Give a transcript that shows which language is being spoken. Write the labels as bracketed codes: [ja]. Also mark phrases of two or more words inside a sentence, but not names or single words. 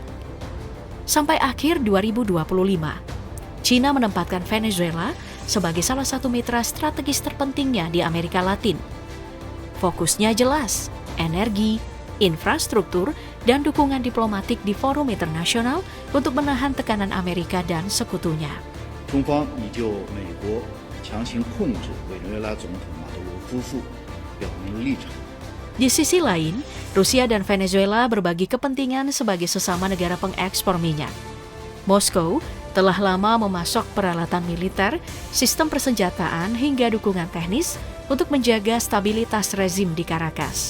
[id] Sampai akhir 2025, China menempatkan Venezuela sebagai salah satu mitra strategis terpentingnya di Amerika Latin. Fokusnya jelas, energi, infrastruktur, dan dukungan diplomatik di forum internasional untuk menahan tekanan Amerika dan sekutunya. [zh] 中方已就美国强行控制委内瑞拉总统马杜罗夫妇表明立场。 [id] Di sisi lain, Rusia dan Venezuela berbagi kepentingan sebagai sesama negara pengekspor minyak. Moskow telah lama memasok peralatan militer, sistem persenjataan hingga dukungan teknis untuk menjaga stabilitas rezim di Caracas.